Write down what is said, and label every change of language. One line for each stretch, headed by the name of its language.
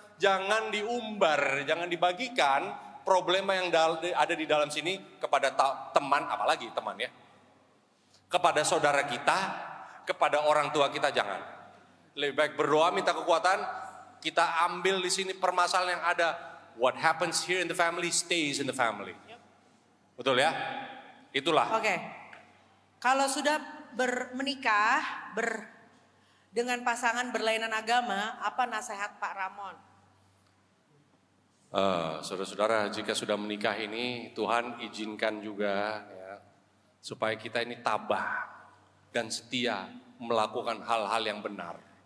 Indonesian: Jangan diumbar, jangan dibagikan problema yang ada di dalam sini kepada teman, apalagi teman ya. Kepada saudara kita, kepada orang tua kita, jangan. Lebih baik berdoa, minta kekuatan, kita ambil di sini permasalahan yang ada.
English: What happens here in the family stays in the family.
Indonesian: Betul ya? Itulah. Oke. Kalau sudah menikah dengan pasangan berlainan agama, apa nasihat Pak Ramon? Saudara-saudara, jika sudah menikah ini, Tuhan izinkan juga ya, supaya kita ini tabah dan setia melakukan hal-hal yang benar.